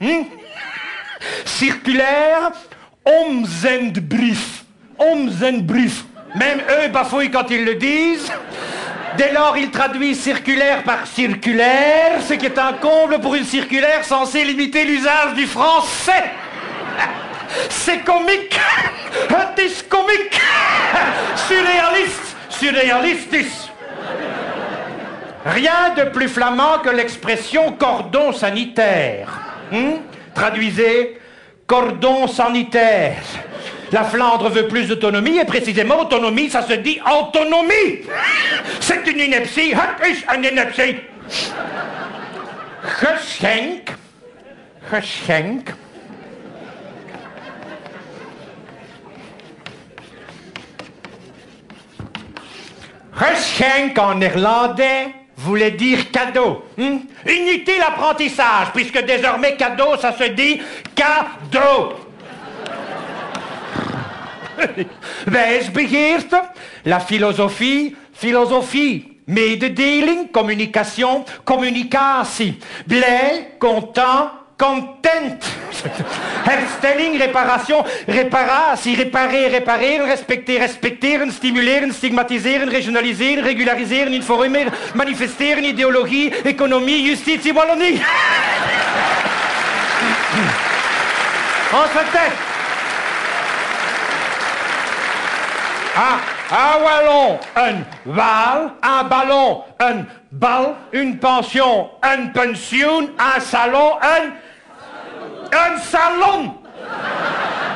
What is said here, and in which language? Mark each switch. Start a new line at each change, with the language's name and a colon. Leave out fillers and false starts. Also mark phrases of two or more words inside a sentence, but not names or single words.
Dutch: Circulaire Omzendbrief. Omzendbrief.
French: Même eux bafouillent quand ils le disent. Dès lors, ils traduisent circulaire par circulaire, ce qui est un comble pour une circulaire censée limiter l'usage du français. C'est comique.
Dutch: Het is comique.
French: Surréaliste. Surréalistis. Rien de plus flamand que l'expression cordon sanitaire. Traduisez, cordon sanitaire. La Flandre veut plus d'autonomie, et précisément, autonomie, ça se dit autonomie. C'est une ineptie.
Dutch: Het is een ineptie. Geschenk. Geschenk.
French: Geschenk en néerlandais voulait dire cadeau. Inutile apprentissage, puisque désormais cadeau, ça se dit cadeau. Wijsbegeerte, la philosophie, philosophie.
Dutch: Mededeling, communication, communicatie. Blij, content, content. Herstelling, réparation, reparatie,
French: réparer, répareren, respecter,
Dutch: respecteren, stimuleren, stigmatiseren, regionaliseren, regulariseren, informeren, manifesteren,
French: idéologie, économie, justitie, Wallonie. On se tait. Un wallon, un wal, un ballon, un bal, une pension, un pensioen, un salon, un salon.